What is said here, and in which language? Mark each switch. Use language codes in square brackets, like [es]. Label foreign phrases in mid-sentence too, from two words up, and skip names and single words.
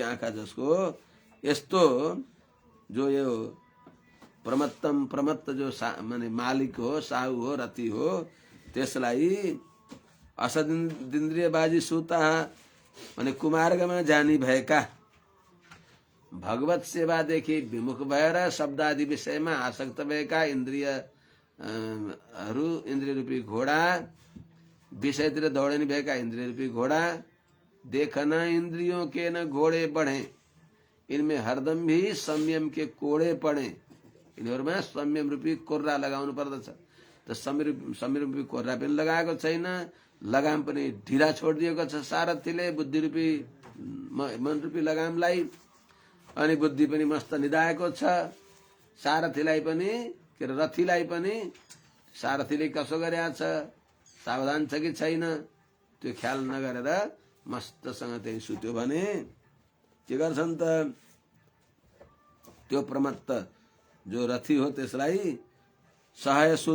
[ne] आँखा जसको, यस्तो जो यो प्रमत्त जो माने मालिक हो, साहु हो, रति हो, त्यसलाई असदिन्द्रिय बाजी सुता माने कुमार्गमा जानी भएका, भगवत सेवादेखि विमुख भएर शब्द आदि विषयमा आसक्त भएका इन्द्रिय रूपी घोडा, विषयतिर दौड़ने भएका इन्द्रिय रूपी घोडा, [hi] देखना इंद्रियों के न घोड़े बढ़े, इनमें हरदम भी संयम के कोड़े पड़े। [ne] यिनीहरूमा संयम रूपी कोर्रा लगाउनु पर्दछ। त संयम रूपी कोर्रा पनि लगाएको छैन, लगाम पनि ढिला छोडिदिएको छ सारथीले, बुद्धि रूपी मन रूपी लगामलाई, अनि बुद्धि पनि मस्त निदाएको छ। सारथीलाई पनि के रथीलाई पनि सारथीले कसो गरेको छ, सावधान छ कि छैन, त्यो ख्याल नगरेर मस्तसँग त्यही सुत्यो भने के गर्छन् त, त्यो प्रमत्त जो रथी हो त्यसलाई सहाय